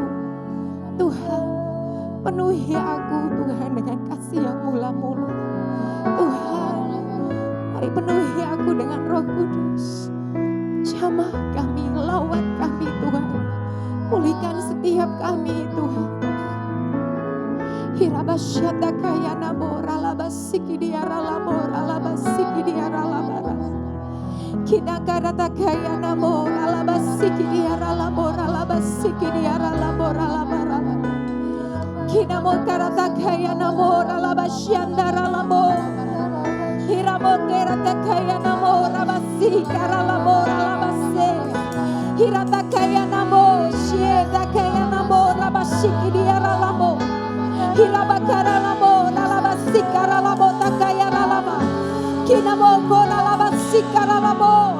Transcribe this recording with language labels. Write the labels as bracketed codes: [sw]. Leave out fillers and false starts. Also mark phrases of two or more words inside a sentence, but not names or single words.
[id] Tuhan, penuhi aku Tuhan dengan kasih yang mula-mula. Tuhan, mari penuhi aku dengan Roh Kudus. Jamah kami, lawat kami Tuhan. Pulihkan setiap kami Tuhan. Hirabasyata kaya nabora labasiki diara labora labasiki diara labora. Kinakarata kaya namo alabasiki diara lamor alabasiki diara lamor alabara. Kinamo karata kaya namo alabashiandara lamor. Hiramo kerata kaya namo alabasi kara lamor alabase. Hirata kaya namo shieta kaya namo alabashiki diara lamor. Hirabakara lamor alabasi kara lamor takaya lamor. Kinamo kora alabasi kara lamor.